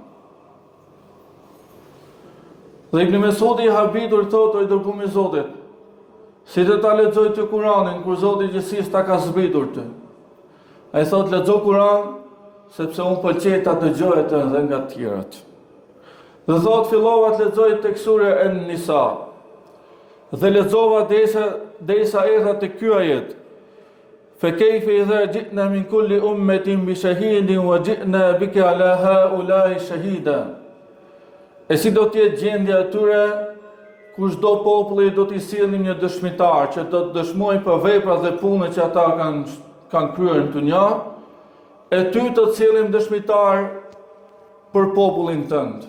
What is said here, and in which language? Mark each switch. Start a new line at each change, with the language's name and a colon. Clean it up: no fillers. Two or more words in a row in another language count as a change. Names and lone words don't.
Albanian: Dhe Ibn Mesudi i habitur thot, o i dërguar i Zotit, si të ta lexoj të Kur'anin kur Zoti i gjithësisë ta ka zbritur të. Ai thot, lexo Kur'an sepse unë pëlqej ta dëgjoj atë edhe nga të tjerët. Dhe thot, fillova të lexoj tek sura An-Nisa. Dhe lexova derisa erdha te ky ajet.
Arabic: فكيف إذا جئنا من كل أمة بشهيد وجئنا بك على هؤلاء شهيدا.
Albanian: E si do t'jetë gjendja e tyre kur çdo populli do t'i sillnim një dëshmitar që do të dëshmojë për veprat dhe punët që ata kanë kryer në dunja, e ty të cilëm dëshmitar për popullin tënd.